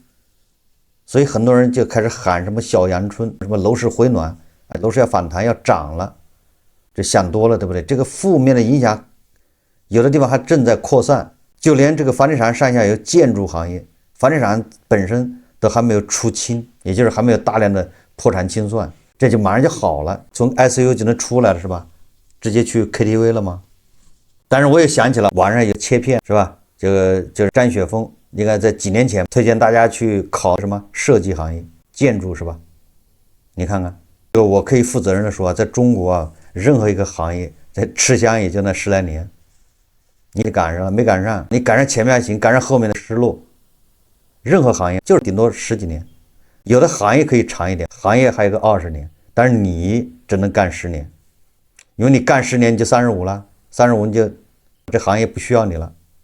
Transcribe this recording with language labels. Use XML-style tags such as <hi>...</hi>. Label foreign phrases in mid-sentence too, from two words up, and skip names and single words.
<zh>所以很多人就開始喊什麼小陽春，什麼樓市回暖，樓市要反彈要漲了。這想多了，對不對？這個負面的影響有的地方還正在擴散，就連這個房地產上下游建築行業，房地產本身都還沒有出清，也就是還沒有大量的破產清算，這就馬上就好了，從 ICU 就能出來了，是吧？直接去 KTV 了嗎？但是我也想起了網上有切片，是吧？这個就是詹雪峰應該在幾年前推薦大家去考什麼設計行業、建築，是吧？你看看，這個我可以負責任的說，在中國啊，任何一個行業在吃香也就那10來年，你趕上了沒趕上？你趕上前面還行，趕上後面的失落。任何行業就是頂多10幾年，有的行業可以長一點，行業還有個20年，但是你只能幹10年，因為你幹10年你就35了，35你就這行業不需要你了。</zh>